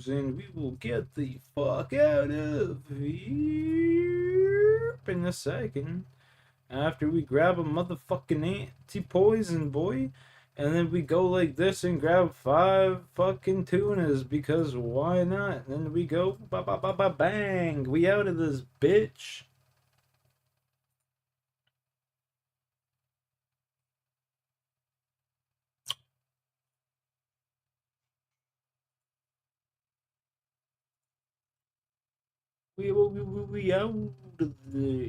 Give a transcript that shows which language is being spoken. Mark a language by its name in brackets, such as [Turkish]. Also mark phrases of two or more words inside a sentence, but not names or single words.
[English] And we will get the fuck out of here in a second. After we grab a motherfucking anti-poison boy. And then we go like this and grab 5 fucking tunas because why not? And then we go ba ba ba ba bang. We out of this bitch. We out of there.